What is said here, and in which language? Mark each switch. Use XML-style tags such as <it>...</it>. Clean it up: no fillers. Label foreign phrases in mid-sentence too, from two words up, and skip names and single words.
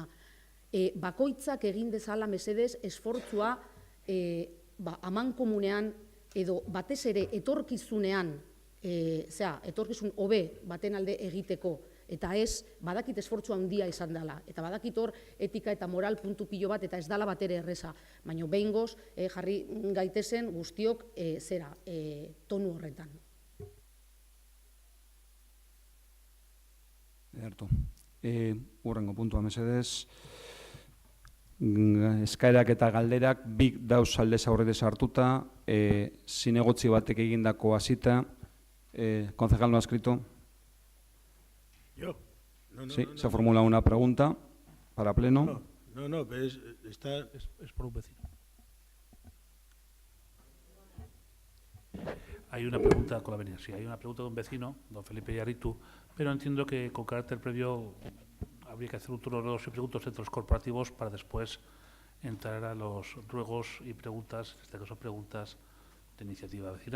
<eu>Bakoitzak egin dezala mesedez esfortzua amankomunean edo batez ere etorkizunean, etorkizun hobe baten alde egiteko, eta ez, badakit esfortzua handia izan dela, eta badakit hor etika eta moral puntu pilo bat, eta ez dala bat ere erreza, baina behingoz jarri gaitezen guztiok tonu horretan. Ederto. Hurrengo puntua mesedez. Eskaerak eta galderak bik dauz aldez aurretez hartuta, zinegotzi batek egindako hasita.</eu> <es>Concejal, ¿no ha escrito? ¿Yo? No, sí, se formula una pregunta para pleno. No, pero es por un vecino. Hay una pregunta con la venia, sí, hay una pregunta de un vecino, don Felipe Yarritu, pero entiendo que con carácter previo habría que hacer un turno de ruegos y preguntas entre los corporativos para después entrar a los ruegos y preguntas, en este caso preguntas de iniciativa vecinal.</es>